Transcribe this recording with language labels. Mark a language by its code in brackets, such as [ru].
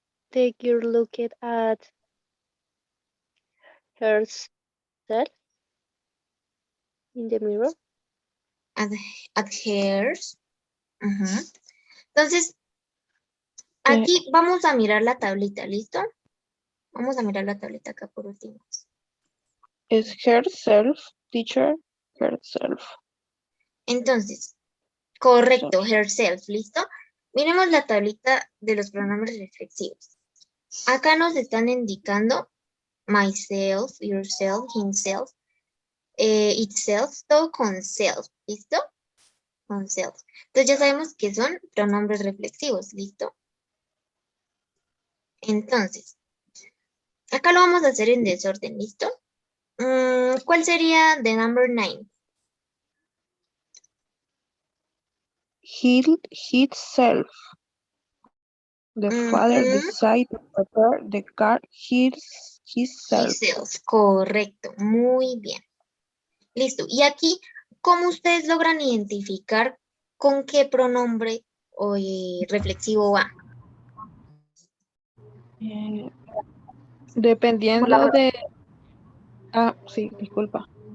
[en] The girl looked at herself in the mirror. At hers. [es] Entonces, aquí vamos a mirar la tablita, ¿listo? Vamos a mirar la tablita acá por último. Es herself, teacher, herself. Entonces, correcto, herself, ¿listo? Miremos la tablita de los pronombres reflexivos. Acá nos están indicando myself, yourself, himself, itself, todo con self, ¿listo? Con self. Entonces ya sabemos que son pronombres reflexivos, ¿listo? Entonces, acá lo vamos a hacer en desorden, ¿listo? ¿Cuál sería the number 9? [en] Himself. The father Ujú. decided to prepare the car himself. [es] Himself, correcto, muy bien. Listo. Y aquí, ¿cómo ustedes logran identificar con qué pronombre o reflexivo va? Dependiendo de... Ah, sí, disculpa.